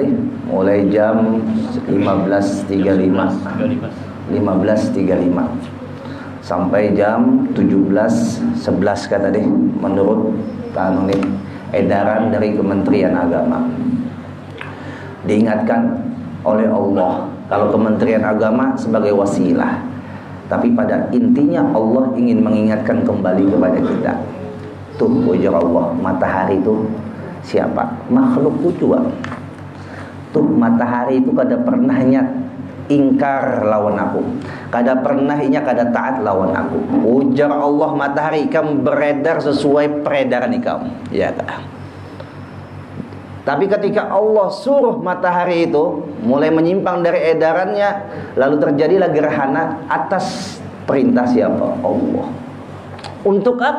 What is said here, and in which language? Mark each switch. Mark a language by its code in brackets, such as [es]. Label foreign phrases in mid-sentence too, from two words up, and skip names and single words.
[id] Mulai jam 15.35 sampai jam 17.11 kata deh, menurut nih edaran dari Kementerian Agama. Diingatkan oleh Allah kalau Kementerian Agama sebagai wasilah, tapi pada intinya Allah ingin mengingatkan kembali kepada kita. Tuh ujar Allah, matahari itu siapa? Makhlukku juga. [bjn] Tuh matahari itu kada pernahnya ingkar lawan aku, kada pernahnya kada taat lawan aku. [id] Ujar Allah, matahari kamu beredar sesuai peredaran ikam, ya kan? Tapi ketika Allah suruh matahari itu mulai menyimpang dari edarannya, lalu terjadilah gerhana atas perintah siapa? Allah. Untuk apa?